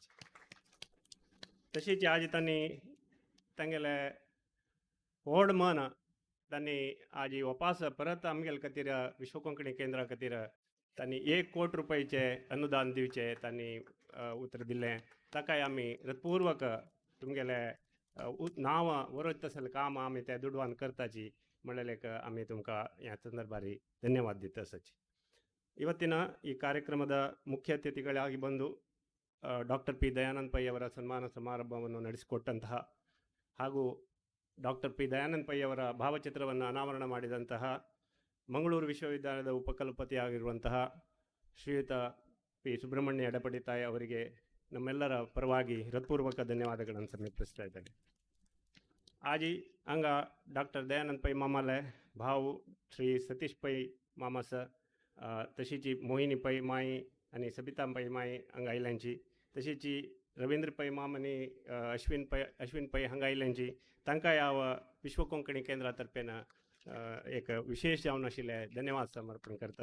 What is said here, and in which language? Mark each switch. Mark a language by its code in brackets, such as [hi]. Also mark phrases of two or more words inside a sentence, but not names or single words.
[kok] तशीच आज तांणी तांगेले व्हड मन तांणी आज वापस परत आमगेले खातीर विश्व कोंकणी केंद्रा खातीर तांणी 1 कोटी रुपयाचे अनुदान दिवचे तांणी उतर दिलें. ताकाय आमी हृदयपूर्वक तुमगेले नांव वरयत तसलें काम आमी ते दुडवान करताची म्हणलेलेक आमी तुमकां ह्या संदर्भारी ಧನ್ಯವಾದ ದಿತ್ತ ಸಚಿ. [kn] ಇವತ್ತಿನ ಈ ಕಾರ್ಯಕ್ರಮದ ಮುಖ್ಯ ಅತಿಥಿಗಳಾಗಿ ಬಂದು ಡಾಕ್ಟರ್ ಪಿ ದಯಾನಂದ ಪೈ ಅವರ ಸನ್ಮಾನ ಸಮಾರಂಭವನ್ನು ನಡೆಸಿಕೊಟ್ಟಂತಹ ಹಾಗೂ ಡಾಕ್ಟರ್ ಪಿ ದಯಾನಂದ ಪೈ ಅವರ ಭಾವಚಿತ್ರವನ್ನು ಅನಾವರಣ ಮಾಡಿದಂತಹ ಮಂಗಳೂರು ವಿಶ್ವವಿದ್ಯಾಲಯದ ಉಪಕುಲಪತಿಯಾಗಿರುವಂತಹ ಶ್ರೀಯುತ ಪಿ ಸುಬ್ರಹ್ಮಣ್ಯ ಎಡಪಡಿ ತಾಯಿ ಅವರಿಗೆ ನಮ್ಮೆಲ್ಲರ ಪರವಾಗಿ ಹೃತ್ಪೂರ್ವಕ ಧನ್ಯವಾದಗಳನ್ನು ಸಮರ್ಪಿಸ್ತಾ ಇದ್ದೇನೆ. [kok] आज हांगा डॉक्टर दयानंद पै मामाले भाव श्री सतीश पै मामास तशीच मोहिनी पै माई आणि सबिता पै माई हांगा आयल्यांची तशीच रवींद्र पै माम आणि अश्विन पै हांगा आयल्यांची तांकांय हांव विश्व कोंकणी केंद्रा तर्फेन एक विशेष जावन आशिल्ले धन्यवाद समर्पण करता.